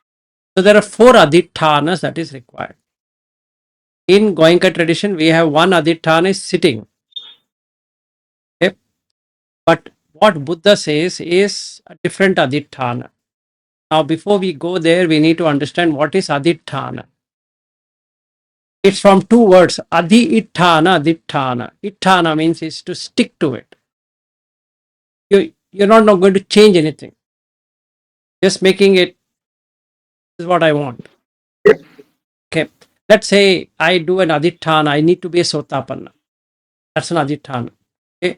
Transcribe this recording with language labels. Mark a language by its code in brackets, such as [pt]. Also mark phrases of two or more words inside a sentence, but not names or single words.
[en] So there are four adhityanas that is required. In Goenka tradition, we have one adhitthana is sitting. Okay? But what Buddha says is a different adhitthana. Now, before we go there, we need to understand what is adhitthana. It's from two words, adhi-itthana, adhitthana. Itthana means is to stick to it. You're not going to change anything. Just making it is what I want. Okay. Let's say I do an adhitthana, I need to be a sotapanna. That's an adhitthana. Okay.